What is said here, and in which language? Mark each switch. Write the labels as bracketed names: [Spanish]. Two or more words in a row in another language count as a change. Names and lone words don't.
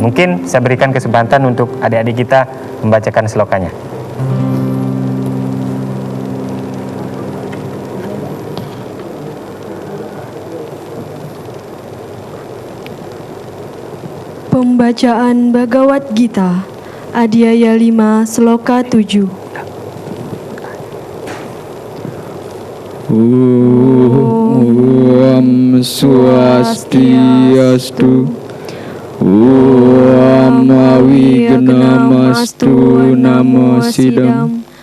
[Indonesian] Mungkin saya berikan kesempatan untuk adik-adik kita membacakan slokanya. Pembacaan Bhagavad Gita, Adhyaya 5, Sloka 7. [Sanskrit] ॐ स्वस्त्यस्तु. ॐ अविघ्नमस्तु नमो सिद्धम्.